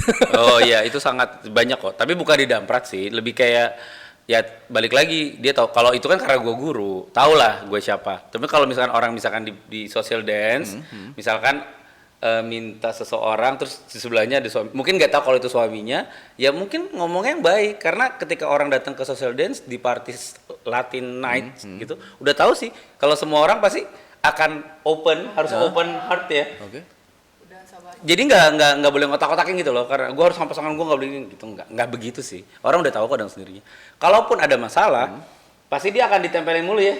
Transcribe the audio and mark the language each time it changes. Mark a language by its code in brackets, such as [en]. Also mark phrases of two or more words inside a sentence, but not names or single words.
[id] Oh iya, itu sangat banyak kok. Tapi bukan didamprat sih, lebih kayak ya balik lagi dia tahu kalau itu kan karena gue guru, tau lah gue siapa. Tapi kalau misalkan orang misalkan di [en] social dance, [id] misalkan minta seseorang terus di sebelahnya ada suami, mungkin nggak tahu kalau itu suaminya, ya mungkin ngomongnya yang baik karena ketika orang datang ke [en] social dance [id] di [en] party Latin night [id] gitu, udah tahu sih kalau semua orang pasti akan harus [en] open heart [id] ya. Oke. Jadi nggak boleh ngotak-ngotakin gitu loh, karena gue harus sama pasangan gue nggak boleh gitu, nggak begitu sih. Orang udah tahu kok dengan sendirinya. Kalaupun ada masalah, pasti dia akan ditempelin mulu ya.